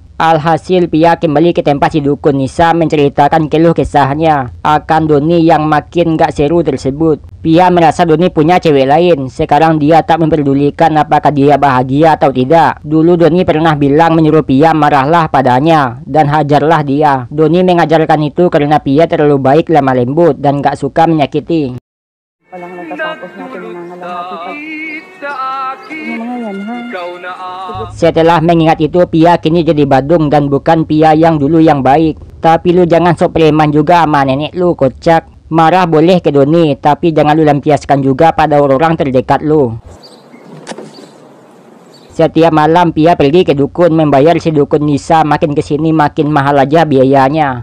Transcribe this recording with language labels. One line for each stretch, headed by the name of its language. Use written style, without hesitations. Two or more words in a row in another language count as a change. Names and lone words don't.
Indonesian: Alhasil Pia kembali ke tempat si dukun Nisa menceritakan keluh kesahnya akan Doni yang makin gak seru tersebut. Pia merasa Doni punya cewek lain. Sekarang dia tak memperdulikan apakah dia bahagia atau tidak. Dulu Doni pernah bilang menyuruh Pia marahlah padanya dan hajarlah dia. Doni mengajarkan itu karena Pia terlalu baik, lemah lembut dan gak suka menyakiti.
Filipino: Walang natatapos natin nangangalahati pa. Ano mga yan, ha?
Indonesian: Setelah mengingat itu, Pia kini jadi badung dan bukan Pia yang dulu yang baik. Tapi lu jangan sok preman juga sama nenek lu, kocak. Marah boleh ke Doni, tapi jangan lu lampiaskan juga pada orang terdekat lu. Setiap malam Pia pergi ke dukun membayar si dukun Nisa, makin kesini makin mahal aja biayanya.